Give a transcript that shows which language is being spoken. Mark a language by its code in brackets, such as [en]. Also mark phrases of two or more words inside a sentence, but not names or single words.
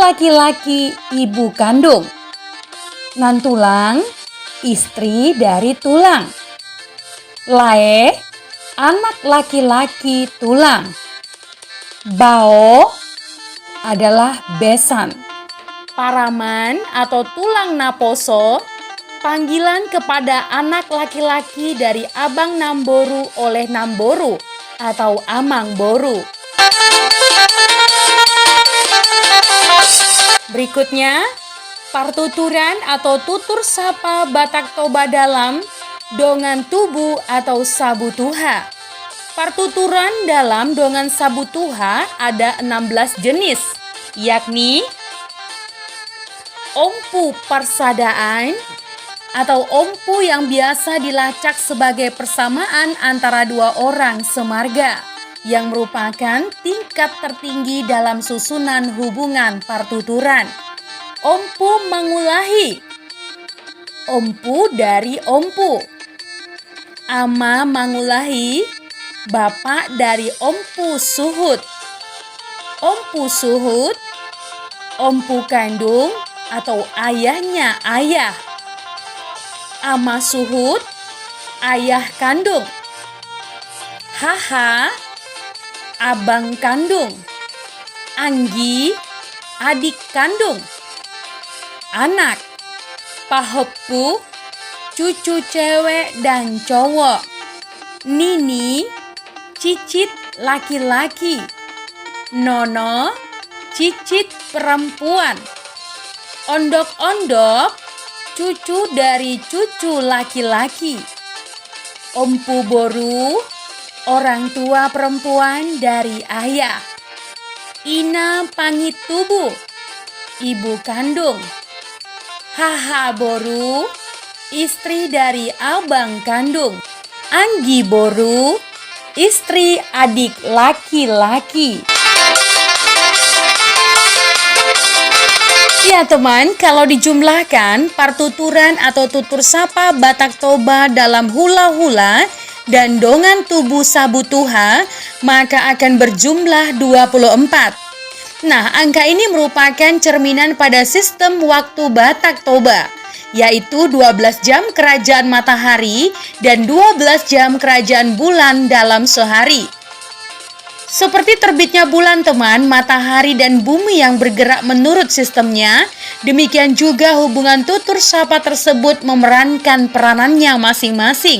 [id] laki-laki ibu kandung, nantulang, istri dari tulang, lae, anak laki-laki tulang, bao adalah besan, paraman atau [bbc] tulang naposo, [id] panggilan kepada anak laki-laki dari abang namboru oleh namboru atau [bbc] amang boru. [id] Berikutnya, partuturan atau tutur sapa Batak Toba dalam [bbc] dongan tubuh [id] atau sabutuha. Partuturan dalam dongan sabutuha ada 16 jenis, yakni [bbc] ompu parsadaan [id] atau ompu yang biasa dilacak sebagai persamaan antara dua orang semarga, yang merupakan tingkat tertinggi dalam susunan hubungan partuturan. [bbc] Ompu mangulahi, [id] ompu dari ompu. [bbc] Ama mangulahi, [id] bapak dari [bbc] ompu suhut. Ompu suhut, [id] ompu kandung atau ayahnya ayah. [bbc] Ama suhut, [id] ayah kandung. Haha, abang kandung. Anggi, adik kandung. Anak, pahoppu, cucu cewek dan cowok. Nini, cicit laki-laki. Nono, cicit perempuan. Ondok-ondok, cucu dari cucu laki-laki. [bbc] Ompu boru, [id] orang tua perempuan dari ayah. [bbc] Ina pangit tubuh, [id] ibu kandung. [bbc] Haha Boru, [id] istri dari abang kandung. [bbc] Anggi Boru, [id] istri adik laki-laki. Ya teman, kalau dijumlahkan partuturan atau tutur sapa Batak Toba dalam hula-hula dan [bbc] dongan tubuh Sabu Tuha, [id] maka akan berjumlah 24. Nah, angka ini merupakan cerminan pada sistem waktu Batak Toba, yaitu 12 jam kerajaan matahari dan 12 jam kerajaan bulan dalam sehari. Seperti terbitnya bulan teman, matahari dan bumi yang bergerak menurut sistemnya, demikian juga hubungan tutur sapa tersebut memerankan peranannya masing-masing.